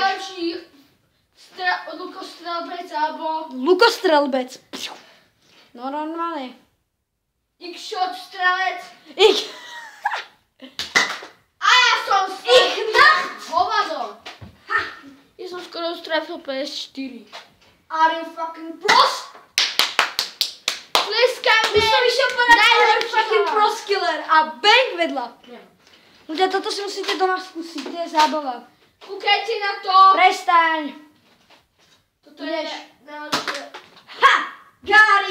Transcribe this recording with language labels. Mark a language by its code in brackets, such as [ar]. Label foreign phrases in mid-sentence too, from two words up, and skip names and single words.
[sk] Najlepší lukostrelbec alebo Lukostrelbec. No normálne. X-shot strelec. A ja som Nacht! hovado. Ja som skoro strefil PS4. [en] Are you fucking pros? [sk] Tleskajme. Už som išiel povedať Najlepší fucking chlap. proskiller a bang vedľa. Nie. Ľudia, toto si musíte doma skúsiť, to je zábava. Kúkajte na to. Prestaň. Toto je najlepšie. Ha! Gary!